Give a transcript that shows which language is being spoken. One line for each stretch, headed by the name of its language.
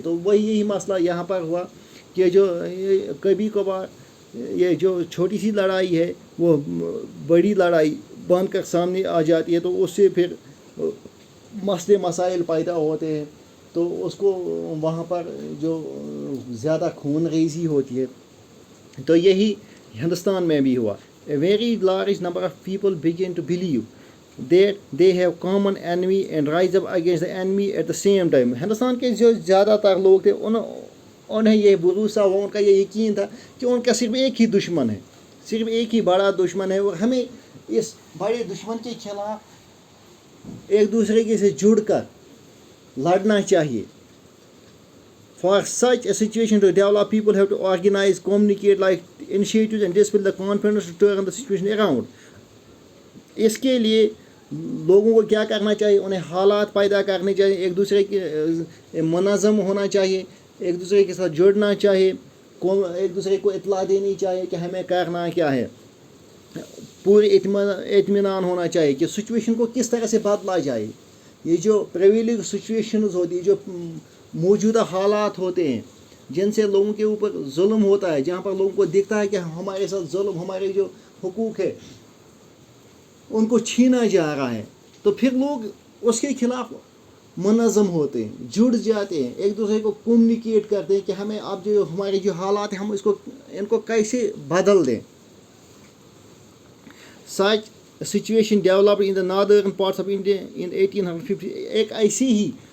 Urdu: تو یہی مسئلہ یہاں پر ہوا کہ جو کبھی کبھار یہ جو چھوٹی سی لڑائی ہے وہ بڑی لڑائی بن کر سامنے آ جاتی ہے. تو اس سے پھر مسئلے مسائل پیدا ہوتے ہیں. تو اس کو وہاں پر جو زیادہ خون ریزی ہوتی ہے. تو یہی ہندوستان میں بھی ہوا.
English: A very large number of people begin to believe that they have common enemy and rise up against the enemy at the same time.
Urdu: Hindustan کے جو زیادہ تر لوگ تھے انہیں یہ بھروسا ہوا, ان کا یہ یقین تھا کہ ان کا صرف ایک ہی دشمن ہے, صرف ایک ہی بڑا دشمن ہے, اور ہمیں اس بڑے دشمن کے خلاف ایک دوسرے کے سے جڑ کر لڑنا چاہیے.
English: For such a situation to develop, people have to organize, communicate like initiatives and display the confidence to turn the situation around.
Urdu: اس کے لیے لوگوں کو کیا کرنا چاہیے, انہیں حالات پیدا کرنے چاہیے, ایک دوسرے کے منظم ہونا چاہیے, ایک دوسرے کے ساتھ جڑنا چاہیے, ایک دوسرے کو اطلاع دینی چاہیے کہ ہمیں کرنا کیا ہے. پورے اطمینان ہونا چاہیے کہ سچویشن کو کس طرح سے بدلا جائے. یہ جو پریویلنگ سچویشنز ہوتی ہے, جو موجودہ حالات ہوتے ہیں جن سے لوگوں کے اوپر ظلم ہوتا ہے, جہاں پر لوگوں کو دکھتا ہے کہ ہمارے ساتھ ظلم, ہمارے جو حقوق ہے ان کو چھینا جا رہا ہے, تو پھر لوگ اس کے خلاف منظم ہوتے ہیں, جڑ جاتے ہیں, ایک دوسرے کو کمیونیکیٹ کرتے ہیں کہ ہمیں اب جو ہمارے جو حالات ہیں ہم ان کو کیسے بدل دیں.
English: Such situation developed in the northern parts of India in 1850.
Urdu: ایک ایسی ہی